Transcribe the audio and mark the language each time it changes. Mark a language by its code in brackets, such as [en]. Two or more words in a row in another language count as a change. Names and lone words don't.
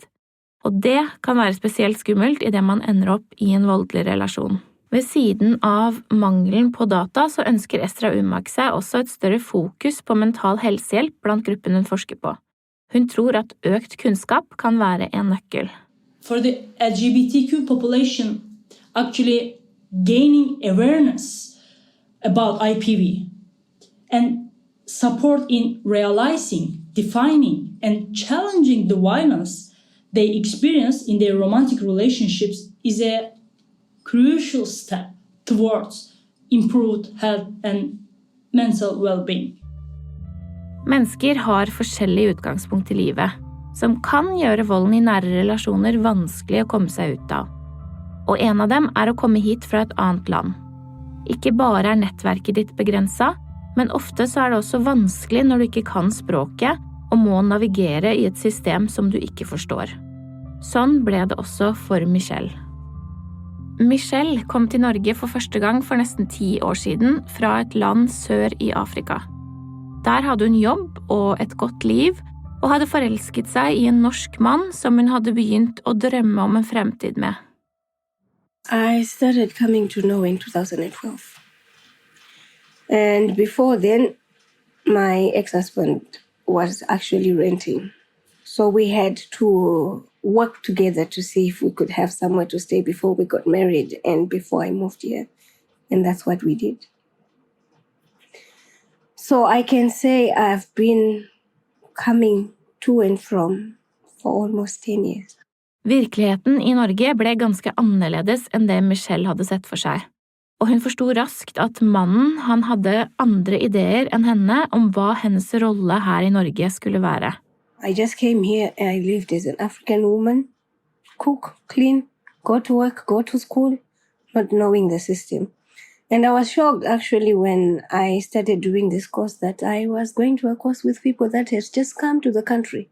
[no] Og det kan være spesielt skummelt I det man ender opp I en voldelig relasjon. Ved siden av mangelen på data så ønsker Esra Umak seg også et større fokus på mental helsehjelp blant gruppen hun forsker på. Hun tror at økt kunnskap kan være en nøkkel. [en] For the LGBTQ population, actually gaining awareness about IPV and support in realizing, defining, and challenging the violence they experience in their romantic relationships is a crucial step towards improved health and mental well-being. [no] Mennesker har forskjellige utgangspunkt I livet, som kan gjøre volden I nære relasjoner vanskelig å komme seg ut av. Og en av dem å komme hit fra et annet land. Ikke bare nettverket ditt begrenset, men ofte så det også vanskelig når du ikke kan språket og må navigere I et system som du ikke forstår. Sånn ble det også for Michelle. Michelle kom til Norge for første gang for nesten 10 år siden fra et land sør I Afrika. Der hadde hun jobb og et godt liv, og hadde forelsket seg I en norsk mann som hun hadde begynt å drømme om en fremtid med. [en] I started coming to know in 2012. And before then, my ex-husband was actually renting. So we had to work together to see if we could have somewhere to stay before we got married and before I moved here. And that's what we did. So I can say I've been coming to and from for almost 10 years. [no] Virkeligheten I Norge ble ganske annerledes enn det Michelle hadde sett for seg. Og hun forstod raskt at mannen han hadde andre ideer enn henne om hva hennes rolle her I Norge skulle være. [en] I just came here and I lived as an African woman, cook, clean, go to work, go to school, not knowing the system. And I was shocked actually when I started doing this course that I was going to a course with people that has just come to the country.